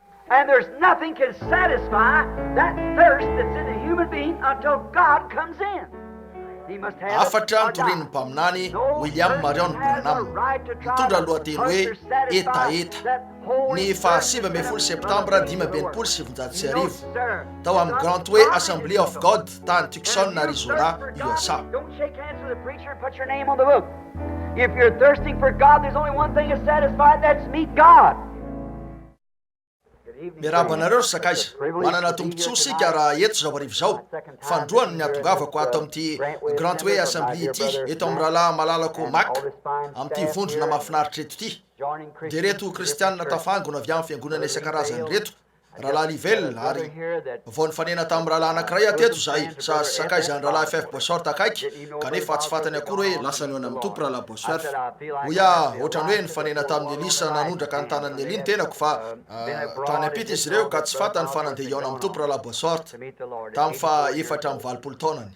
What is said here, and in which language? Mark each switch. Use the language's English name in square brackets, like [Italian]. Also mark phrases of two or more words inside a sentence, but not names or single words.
[English] And there's nothing can satisfy that thirst that's in a human being until God comes in. He must have [Malagasy] afatra mitoriny mpaminany William Marion Branham mitondra lohateny hoe etaeta ny 27 septambra 1970 tao amin'ny Grantway Assembly of God tany Tucson, Arizona, USA. [English] Don't shake hands with the preacher and put your name on the book. If you're thirsting for God, there's only one thing to satisfy, that's meet God. [Malagasy] Miarabanareo sakaiza manana tombontsoa sika raha eto zao arivo zao fandroany ny atongavako ato amin'ity Grantway Assembly ity eto amin'ny rahalahy malalako maka amin'ity vondrona mahafinaritra eto ity de reto kristianina tafangona avy amin'ny fiangonana isan-karazany reto rahalahy Livelle ary vao nifanena tamin'ny rahalahy anankiray ateto zay sakaiza ny rahalahy FF Bosworth akaiky kanefa tsy fantany akory hoe lasa ny amin'ny tompo rahalahy Bosworth hoia ohatrany hoe nifanena tamin'ny Elisa nanondraka ny tanan'ny Eliny tenako fa tany ampita izy ireo ka tsy fantany fa nandeha iona amin'ny tompo rahalahy Bosworth tamin'ny fa 420 taonany.